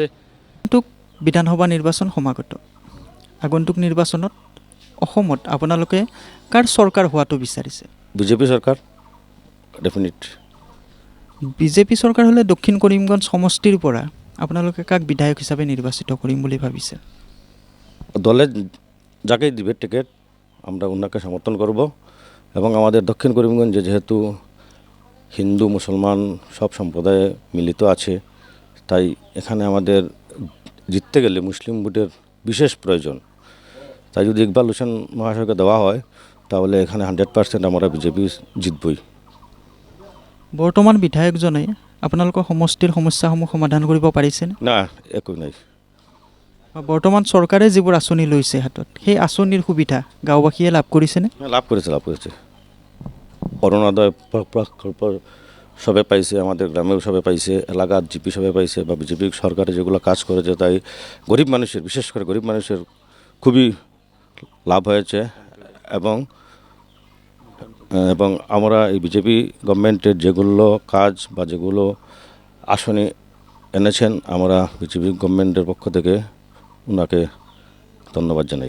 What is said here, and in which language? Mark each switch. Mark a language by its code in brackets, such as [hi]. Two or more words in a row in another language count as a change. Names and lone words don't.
[as] আগন্তুক বিধানসভা নিৰ্বাচন সমাগত, আগন্তুক নিৰ্বাচনত অসমত আপোনালোকে কাৰ চৰকাৰ হোৱাটো বিচাৰিছে? বিজেপি চৰকাৰ ডেফিনেট। বিজেপি চৰকাৰ হ'লে দক্ষিণ কৰিমগঞ্জ সমষ্টিৰ পৰা আপোনালোকে কাক বিধায়ক হিচাপে নিৰ্বাচিত কৰিম বুলি ভাবিছে? [bn] দলে যাকে দিবে টিকিট আমরা ওনাকে সমর্থন করব এবং আমাদের দক্ষিণ করিমগঞ্জে যেহেতু হিন্দু মুসলমান সব সম্প্রদায়ে মিলিত আছে, তাই এখানে আমাদের জিততে গেলে মুসলিম ভোটের বিশেষ প্রয়োজন। তাই যদি ইকবাল হোসেন মহাশয়কে দেওয়া হয় তাহলে এখানে 100% আমরা বিজেপি জিতবই। [as] বৰ্তমান বিধায়কজনে আপোনালোকৰ সমষ্টিৰ সমস্যাসমূহ সমাধান কৰিব পাৰিছেনে? না, একো নাই। বৰ্তমান চৰকাৰে যিবোৰ আঁচনি লৈছে হাতত, সেই আঁচনিৰ সুবিধা গাঁওবাসীয়ে লাভ কৰিছেনে? [bn] লাভ করেছে। অরুণোদয় প্রকল্প সবে পাইছে, আমাদের গ্রামেও সবে পাইছে, এলাকার জিপি সবে পাইছে, বা বিজেপি সরকারে যেগুলো কাজ করেছে তাই গরিব মানুষের, বিশেষ করে গরিব মানুষের খুবই লাভ হয়েছে। এবং আমরা এই বিজেপি গভর্নমেন্টের যেগুলো কাজ বা যেগুলো আসনে এনেছেন, আমরা বিজেপি গভর্নমেন্টের পক্ষ থেকে ওনাকে ধন্যবাদ জানাই।